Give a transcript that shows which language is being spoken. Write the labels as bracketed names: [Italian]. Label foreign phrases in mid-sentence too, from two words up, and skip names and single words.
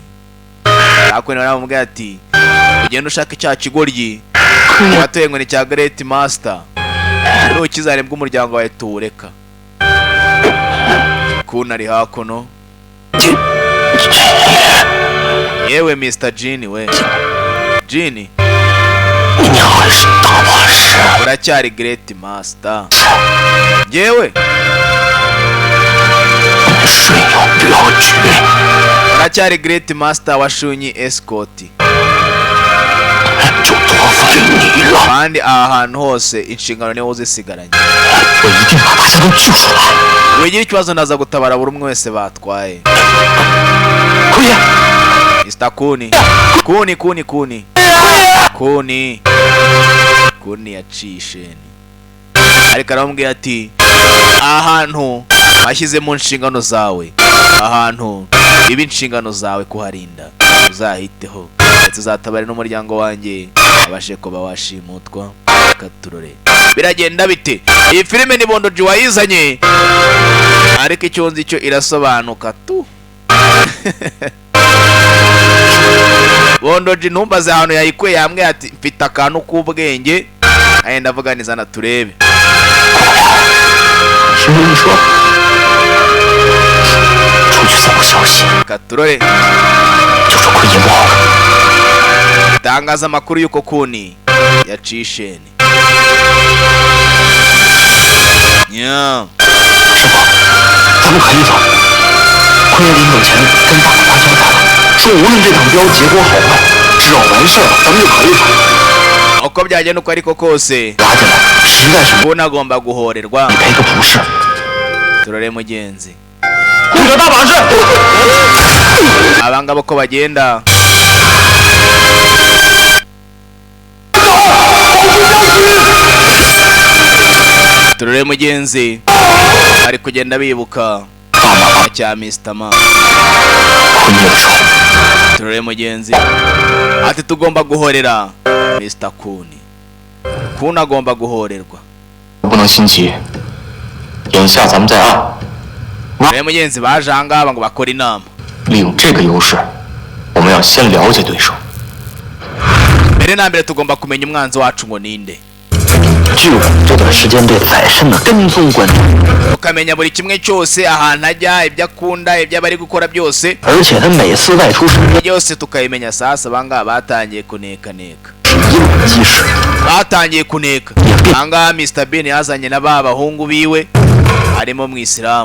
[Kinyarwanda] Takuni baramubwira ati ugenda ushaka icya kigoryi watoye ngo ni cya [English] Great Master, [Kinyarwanda] n'ukizane bw'umuryango wawe tuwureka. Kuna ari hakuno. Yewe Mr Jean we, Jean [Chinese] 你还是大把式。 [Kinyarwanda] uracyari [English] Great Master. [Kinyarwanda] Yewe [Chinese] 水有镖局， [Kinyarwanda] uracyari [English] Great Master [Kinyarwanda] wa Shunyi Escort. [Chinese] 就托付给你了。 [Kinyarwanda] Kandi aha hantu hose inshingano niwe uzisigaranye. [Chinese] 我一定把大家都救出来。 [Kinyarwanda] Wigira ikibazo ndaza gutabara buri umwe wese batwaye. [Chinese] 快点！ [Kinyarwanda] Mr Kuni. Kuni yacisheni. Ariko aramubwira ati ahantu washyize mu nshingano zawe, ahantu ibi inshingano zawe kuharinda, uzahiteho ndetse uzatabare n'umuryango wanjye abashe kuba washimutwa. Katurore biragenda bite? Iyi filime ni Bondoji wayizanye, ariko icyo nzi cyo irasobanuka tu. Bondoji ntumbaze ahantu yayikuye, yambwiye ati mfite akantu k'ubwenge, ayenda avuganiza na turebe. [Chinese] 听你说，出去走个消息， [Kinyarwanda] Katurore [Chinese] 就说快引爆了。 [Kinyarwanda] tangaza amakuru y'uko Kuni yacisheni. Nya [Chinese] 师傅，咱们可以走。坤爷临走前跟大老大交代了，说无论这场镖结果好坏，只要完事儿了，咱们就可以走。 [Kinyarwanda] uko byagenda uko ariko kose [Chinese] 拉进来实在是 [Kinyarwanda] Kuni agomba guhorerwa. [Chinese] 赔个不是。 [Kinyarwanda] Turore mugenzi, [Chinese] 者大把式。 [Kinyarwanda] abangabo ko bagenda turore mugenzi ari kugenda bibuka cya Mr. Ma turore mugenzi ati tugomba guhorera Mr. Kuni agomba guhorerwa [Chinese] 不能心急，眼下咱们在暗， [Kinyarwanda] turore mugenzi baje ahangaha ngo bakore inama [Chinese] 利用这个优势，我们要先了解对手。 [Kinyarwanda] mbere na mbere tugomba kumenya umwanzi wacu ngo ninde [Chinese] 据我这段时间对宰相的跟踪关注， [Kinyarwanda] ukamenya buri kimwe cyose ahantu ajya ibyo akunda ibyo bari gukora byose [Chinese] 而且他每次外出时 [Kinyarwanda] byose tukabimenya sasa banga batangiye kuneka [Chinese] 一往即使， [Kinyarwanda] batangiye kuneka anga Mr. Bean yazanye na ba bahungu biwe harimo mu Isilamu